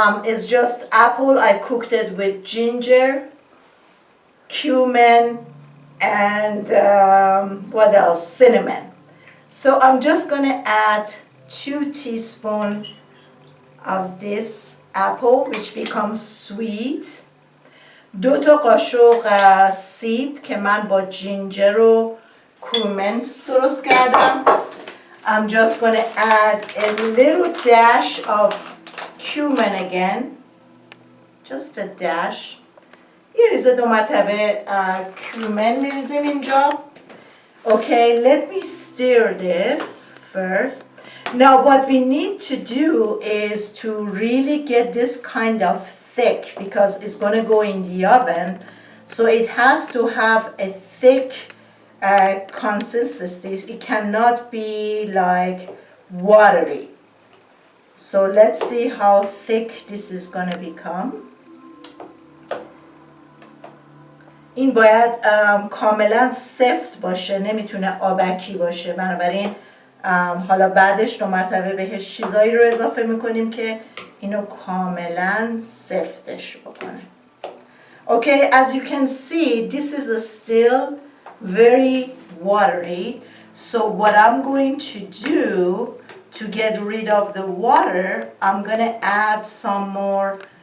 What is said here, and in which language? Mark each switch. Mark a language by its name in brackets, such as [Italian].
[English] It's just apple. I cooked it with ginger, cumin, and what else? Cinnamon. So I'm just gonna add 2 teaspoons of this apple, which becomes sweet. [Persian] 2 تا قاشق سیب که من با جینجر و کومن درست کردم. [English] I'm just gonna add a little dash of cumin again, just a dash. [Persian] یه ریزه 2 مرتبه cumin میریزیم اینجا. [English] Okay, let me stir this first. Now what we need to do is to really get this kind of thick because it's going to go in the oven. So it has to have a thick consistency. It cannot be like watery. So let's see how thick this is going to become. [Persian] این باید کاملا سفت باشه، نمیتونه آبکی باشه. بنابراین حالا بعدش 2 مرتبه بهش چیزایی رو اضافه میکنیم که اینو کاملا سفتش بکنه. [English] Okay, as you can see, this is still very watery. So what I'm going to do to get rid of the water, I'm going to add some more.